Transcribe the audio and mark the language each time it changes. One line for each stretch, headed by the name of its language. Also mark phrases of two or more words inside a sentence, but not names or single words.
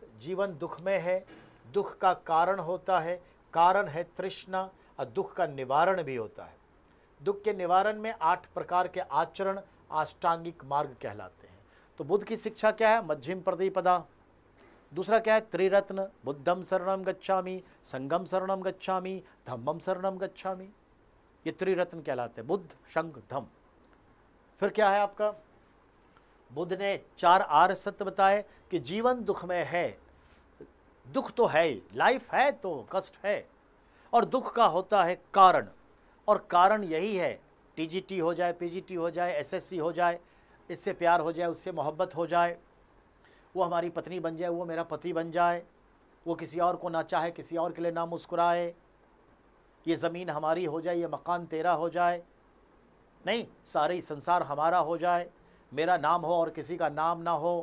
Hindi: जीवन दुख में है, दुख का कारण होता है, कारण है तृष्णा, और दुख का निवारण भी होता है। दुख के निवारण में 8 प्रकार के आचरण अष्टांगिक मार्ग कहलाते हैं। तो बुद्ध की शिक्षा क्या है? मध्यम प्रतिपदा। दूसरा क्या है? त्रिरत्न,
Pali: बुद्धम शरणम गच्छामि, संगम शरणम गच्छामि, धम्मम शरणम गच्छामि।
Hindi: ये त्रिरत्न कहलाते हैं, बुद्ध, संग, धम्म। फिर क्या है आपका? बुद्ध ने 4 आर्य सत्य बताए कि जीवन दुख में है, दुख तो है ही, लाइफ है तो कष्ट है, और दुख का होता है कारण, और कारण यही है टीजीटी हो जाए, पीजीटी हो जाए, एसएससी हो जाए, इससे प्यार हो जाए, उससे मोहब्बत हो जाए, वो हमारी पत्नी बन जाए, वो मेरा पति बन जाए, वो किसी और को ना चाहे, किसी और के लिए ना मुस्कुराए, ये ज़मीन हमारी हो जाए, ये मकान तेरा हो जाए, नहीं सारे संसार हमारा हो जाए, मेरा नाम हो और किसी का नाम ना हो।